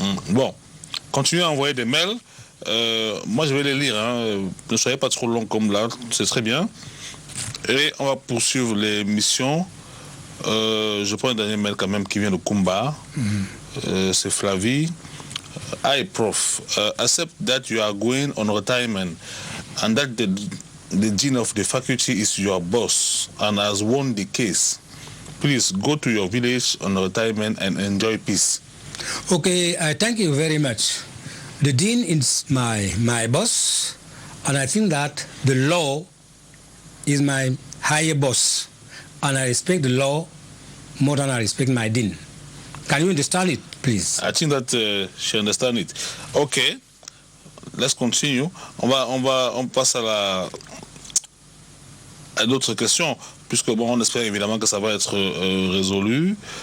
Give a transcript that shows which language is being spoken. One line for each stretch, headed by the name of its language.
French: Bon, continuez à envoyer des mails. Moi, je vais les lire. Ne soyez pas trop long comme là, c'est très bien. Et on va poursuivre l'émission Je prends un dernier mail quand même qui vient de Kumba. C'est Flavie.
English: Hi, Prof. Accept that you are going on retirement and that the dean of the faculty is your boss and has won the case. Please go to your village on retirement and enjoy peace. Okay, I thank you very much. The dean is my boss, and I think that the law is my higher boss, and I respect the law more than I respect my dean. Can you understand it, please? I think that she understands it. Okay, let's continue.
French: On passe à d'autres questions, puisque bon, on espère évidemment que ça va être résolu.